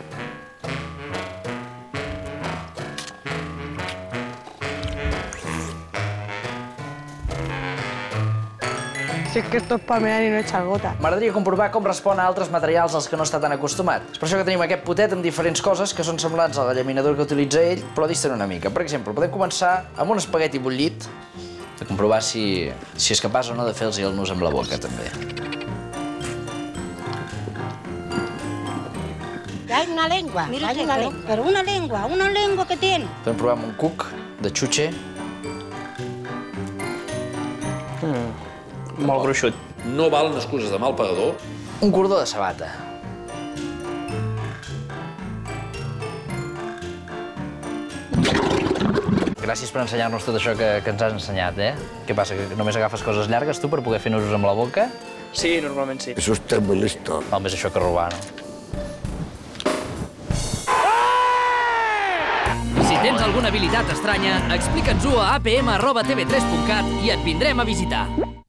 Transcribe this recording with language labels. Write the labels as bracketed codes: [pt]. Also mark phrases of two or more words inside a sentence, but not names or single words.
[ca] Si és que [es] esto es palmear i no echar gota. [ca] M'agradaria comprovar com respon a altres materials als que no està tan acostumat. És per això que tenim aquest potet amb diferents coses que són semblants a la llaminadura que utilitza ell, però disten una mica. Per exemple, podem començar amb un espagueti bullit, de comprovar si és capaç o no de fer-los el nus amb la boca, també. [es] Hay una lengua, pero una lengua que tiene. [ca] Podem provar amb un cuc de xutxe. Molt gruixut. [es] No valen excuses de mal pagador. [ca] Un cordó de sabata. Gràcies per ensenyar-nos tot això que ens has ensenyat, eh? Què passa, que només agafes coses llargues tu per poder fer nusos amb la boca? Sí, normalment sí. [es] Es usted muy listo. [ca] Val més això que robar, no? Si tens alguna habilitat estranya, explica'ns-ho a apm@tv3.cat i et vindrem a visitar.